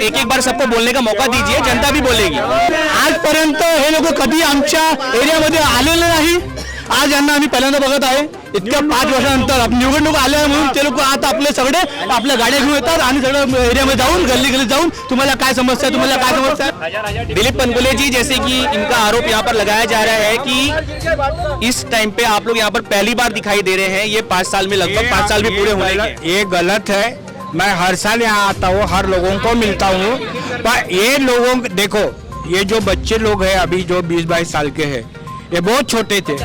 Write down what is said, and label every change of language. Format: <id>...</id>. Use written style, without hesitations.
<hi>एक बार सबको बोलने का मौका दीजिए, जनता भी बोलेगी।</hi> <mr>आजपर्यंत हे लोक कधी आमच्या एरियामध्ये आलेले नाही। आज यांना आम्ही पहिल्यांदा बघत आहे, इतक्या 5 वर्षानंतर निवडणूक आल्या म्हणून ते लोक आता आपले सगळे आपल्या गाड्या घेऊन येतात आणि सगळं एरियामध्ये जाऊन गल्ली जाऊन तुम्हाला काय समस्या है।</mr> <hi>दिलीप पंकुले जी, जैसे कि इनका आरोप यहाँ पर लगाया जा रहा है कि इस टाइम पे आप लोग यहाँ पर पहली बार दिखाई दे रहे हैं, ये 5 साल में लगभग 5 साल भी पूरे होने के। ये गलत है। मैं हर साल यहाँ आता हूँ, हर लोगों को मिलता हूँ, पर ये लोगों देखो, ये जो बच्चे लोग हैं अभी जो 20-22 साल के हैं, ये बहुत छोटे थे।</hi>